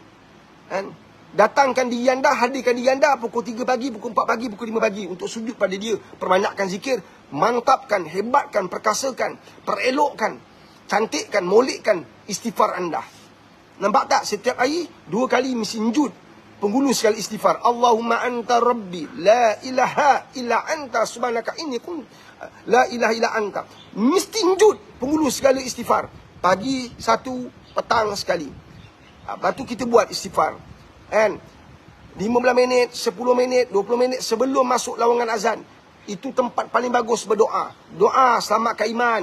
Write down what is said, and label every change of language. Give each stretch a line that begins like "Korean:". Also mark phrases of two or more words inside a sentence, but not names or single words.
Malay: Datangkan diri anda, hadirkan diri anda pukul 3 pagi, pukul 4 pagi, pukul 5 pagi untuk sujud pada dia. Perbanyakkan zikir, mantapkan, hebatkan, perkasakan, perelokkan cantikkan, molekkan istighfar anda. Nampak tak? Setiap hari 2 kali mesti njud penghulu sekali istighfar.
Arabic: اللهم أنت ربي لا إله إلا أنت سبحانك إني كن لا إله إلا أنت.
Malay: Mesti njud penghulu sekali istighfar. Pagi satu, petang sekali. Lepas tu kita buat istighfar. Kan? 15 minit, 10 minit, 20 minit sebelum masuk lawangan azan. Itu tempat paling bagus berdoa. Doa selamatkan iman.